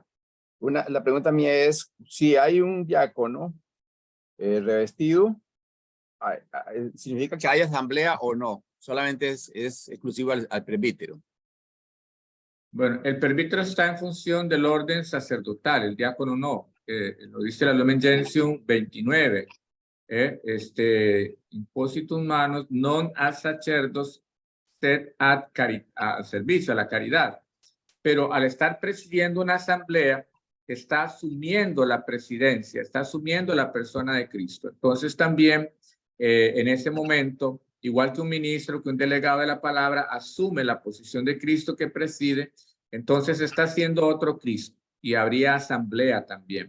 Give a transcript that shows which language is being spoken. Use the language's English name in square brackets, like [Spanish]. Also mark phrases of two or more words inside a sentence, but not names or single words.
[Spanish] La pregunta mía es, si hay un diácono revestido, ¿significa que hay asamblea o no? Solamente es exclusivo al presbítero. Bueno, el presbítero está en función del orden sacerdotal, el diácono no. Lo dice la Lumen Gentium 29. [Latin] Impositum manus non ad sacerdos sed [Spanish] al servicio, a la caridad. Pero al estar presidiendo una asamblea, está asumiendo la presidencia, está asumiendo la persona de Cristo. Entonces también en ese momento, igual que un ministro, que un delegado de la palabra, asume la posición de Cristo que preside, entonces está siendo otro Cristo y habría asamblea también.